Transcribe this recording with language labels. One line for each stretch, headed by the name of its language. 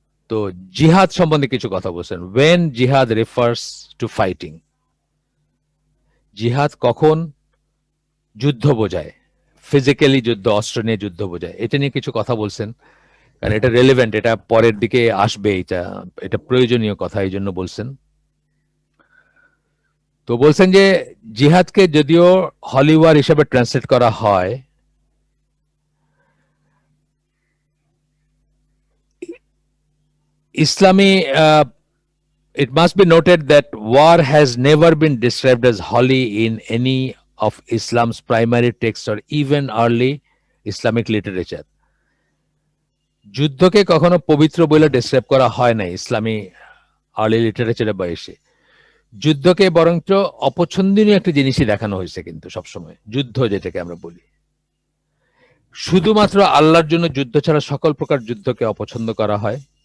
Bangla: তো জিহাদ সম্বন্ধে কিছু কথা বলছেন।
English: when জিহাদ refers to fighting,
Bangla: জিহাদ কখন যুদ্ধ বোঝায়, ফিজিক্যালি যুদ্ধ, অস্ত্র নিয়ে যুদ্ধ বোঝায়, এটা নিয়ে কিছু কথা বলছেন। কারণ এটা রেলেভেন্ট, এটা পরের দিকে আসবে, এটা প্রয়োজনীয় কথা, এই জন্য বলছেন। তো বলছেন যে জিহাদকে যদিও হলি ওয়ার হিসেবে ট্রান্সলেট করা হয়, ইসলামী
English: it must be noted that war has never been described as holy in any of Islam's primary texts or even early Islamic literature.
Bangla: যুদ্ধকে কখনো পবিত্র বলে ডেসক্রাইব করা হয় না ইসলামী আর্লি লিটারেচারে বা এসে। যুদ্ধকে বরঞ্চ অপছন্দনীয় একটা জিনিসই দেখানো হয়েছে, কিন্তু সবসময় যুদ্ধ যেটাকে আমরা বলি, শুধুমাত্র আল্লাহর জন্য যুদ্ধ ছাড়া সকল প্রকার যুদ্ধকে অপছন্দ করা হয়।